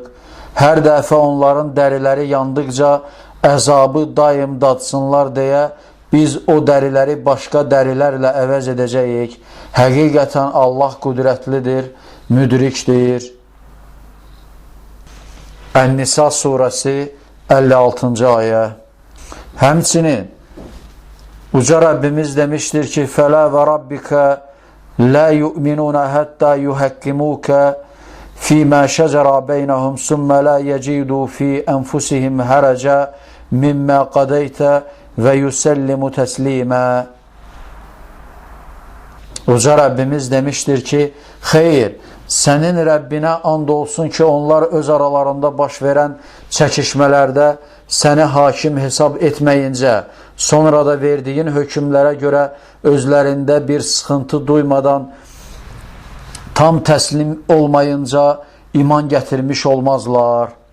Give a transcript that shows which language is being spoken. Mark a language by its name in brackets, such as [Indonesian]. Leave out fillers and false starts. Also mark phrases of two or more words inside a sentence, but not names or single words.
[Azerbaijani] Hər dəfə onların dəriləri yandıqca əzabı daim dadsınlar deyə biz o dəriləri başqa dərilərlə əvəz edəcəyik. Həqiqətən Allah qüdrətlidir, müdrikdir. Ən-Nisa surəsi 56-cı ayə. Həmçinin Uca Rəbbimiz demişdir ki, [Arabic] فَلَا وَرَبِّكَ لَا يُؤْمِنُونَ حَتَّى يُحَكِّمُوكَ فِي مَا شَجَرَ بَيْنَهُمْ ثُمَّ لَا يَجِدُوا فِي أَنفُسِهِمْ حَرَجًا مِمَّا قَضَيْتَ وَيُسَلِّمُوا تَسْلِيمًا. [Azerbaijani] Uca Rəbbimiz demişdir ki, xeyr, sənin Rəbbinə and olsun ki, onlar öz aralarında baş verən çəkişmələrdə səni hakim hesab etməyincə, sonra da verdiyin hökmlərə görə özlərində bir sıxıntı duymadan, tam təslim olmayınca iman gətirmiş olmazlar.